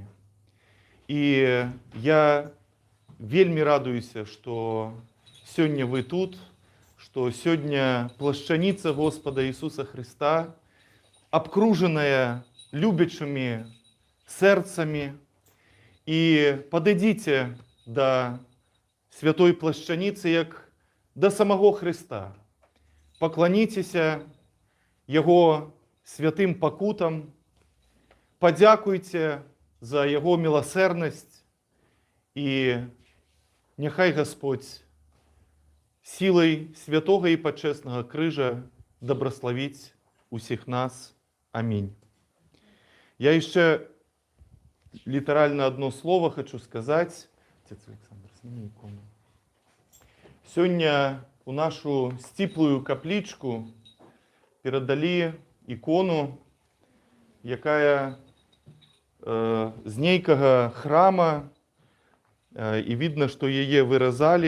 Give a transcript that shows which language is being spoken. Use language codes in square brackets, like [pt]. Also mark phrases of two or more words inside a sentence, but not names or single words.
[be] І я вельмі радуюся, што сёння вы тут, што сёння плашчаніца Господа Ісуса Христа, абкружаная любячымі сэрцамі, і падыдзіце да святой плашчаніцы, [uk] як до самого Христа. Поклоніться Його святим покутам, подякуйте за Його милосердність, і нехай Господь силою святого і почесного крижа добрословить усіх нас. Амінь. Я ще літерально одно слово хочу сказати. Отець Олександр, сними ікону. [be] Сёння у нашу сціплую каплічку перадалі ікону, якая з нейкага храма, і видно, што яе выразалі.